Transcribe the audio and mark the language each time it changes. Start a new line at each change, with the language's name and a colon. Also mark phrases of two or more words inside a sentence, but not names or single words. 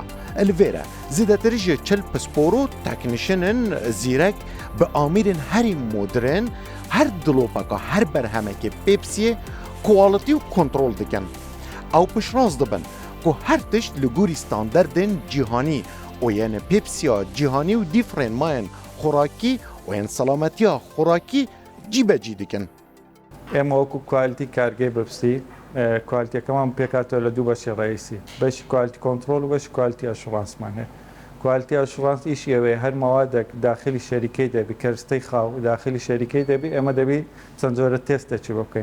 Kurdish: Li vêre zêdetir ji çil pispor û teknîşinin zîrek bi amîrên herî modern her dilopeka her berhemekê Pepsiyê quality û kontrol dikin. Ew piştrast dibin ku her tişt li gorî standardên cîhanî û yên Pepsiya cîhanî û dîfrên mayên xorakî û yên selametiya xorakî cîbecî dikin.
Central Kurdish: ئێمە وەکو کوالیتی کارگەی بەپسی کوالیتیەکەمان پێکاتەوە لە دوو بەشی ڕئیسی بەشی کوالیتی کۆنترۆل و بەشی کوالیتی ئاشوڕانسمان هەیە. کوالیتی ئاشوڕانس ئیشی ئەوەیە هەر مەوادێک داخلی شەریکەی دەبی کەرستەی خاو داخلی شەریکەی دەبی ئێمە دەبی چەند جۆرە تێستێکی بکەین.